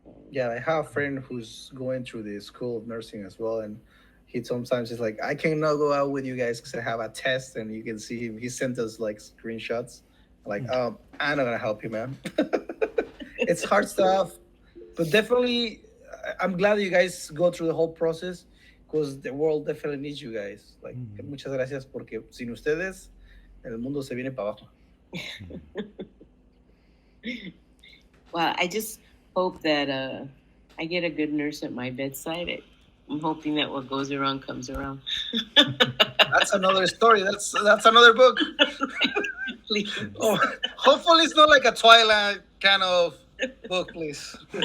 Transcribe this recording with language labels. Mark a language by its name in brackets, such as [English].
[English] Yeah, I have a friend who's going through the school of nursing as well, and he sometimes is like, I cannot go out with you guys because I have a test, and you can see him. He sent us like screenshots, Like, I'm not gonna help you, man. It's hard stuff, but definitely, I'm glad that you guys go through the whole process because the world definitely needs you guys. [Spanish] Like, muchas gracias porque sin ustedes, el mundo se viene para abajo. [English] Well, I just hope that I get a good nurse at my bedside. I'm hoping that what goes around comes around. That's another story. That's another book. Please. Oh, hopefully it's not like a Twilight kind of book, please.